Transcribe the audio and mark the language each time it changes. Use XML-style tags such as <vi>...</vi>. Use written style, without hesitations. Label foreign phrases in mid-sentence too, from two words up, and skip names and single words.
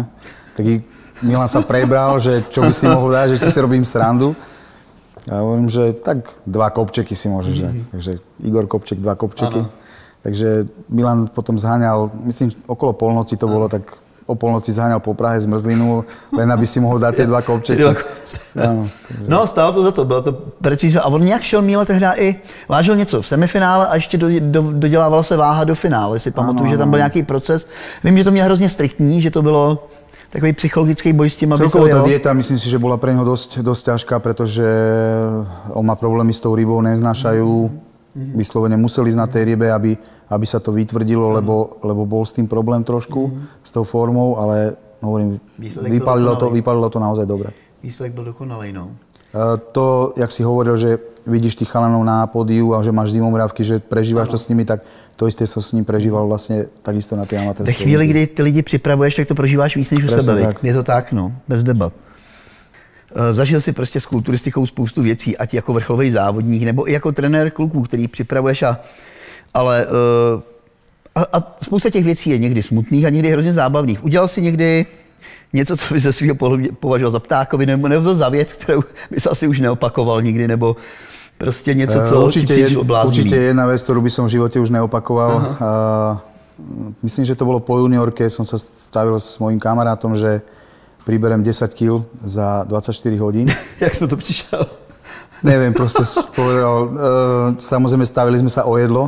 <sk>Tak Milan sa prebral, že čo by si mohol dať, že si robím srandu. A hovorím, že tak 2 kopčeky si môžeš dať. Takže Igor Kopček, 2 kopčeky. Takže Milan potom zháňal, myslím, okolo polnoci to bolo, tak o polnoci zháňal po Prahe zmrzlinu, len aby si mohol dať tie 2 kopčeky. No,</sk> <cs>stálo to za to, bylo to precízně. A on nějak šel Míle tehdy i vážil něco v semifinále a ještě dodělávala se váha do finále. Si pamatuju, že tam byl nějaký proces. Vím, že to měl hrozně striktní, že to bylo takový psychologický boj s tím,</cs> <sk>aby celkovo tá dieta, myslím si, že bola pre neho dosť ťažká, pretože on má problémy s tou rybou, neznášajú. Vyslovene museli ísť na tej rybe, aby sa to vytvrdilo, lebo bol s tým problém trošku, s tou formou, ale hovorím, vypálilo to naozaj dobre.</sk> <cs>Výsledek byl dokonalej, no.</cs> <sk>To, jak si hovoril, že vidíš tých chalanov na pódiu a že máš zimomriavky, že prežíváš to s nimi, tak to isté som s ním prežíval vlastně takisto na té amatérské.</sk> <cs>Ve chvíli, kdy ty lidi připravuješ, tak to prožíváš víc než u sebe. Je to tak, no, bez debat. Zažil si prostě s kulturistikou spoustu věcí, ať jako vrcholový závodník, nebo i jako trenér kluků, který připravuješ, ale spousta těch věcí je někdy smutných a někdy hrozně zábavných. Udělal si někdy něco, co by ze svého pohledu považoval za ptákovinu, nebo za věc, kterou bys asi už neopakoval nikdy, nebo prostě něco, co ti přišlo bláznivý?</cs> <sk>Určite jedna vec, ktorú by som v živote už neopakoval. Myslím, že to bolo po juniorke, som sa stavil s mojím kamarátom, že priberem 10 kg za 24 hodín. Jak som to prišiel? Neviem, proste povedal, samozrejme stavili sme sa o jedlo.</sk>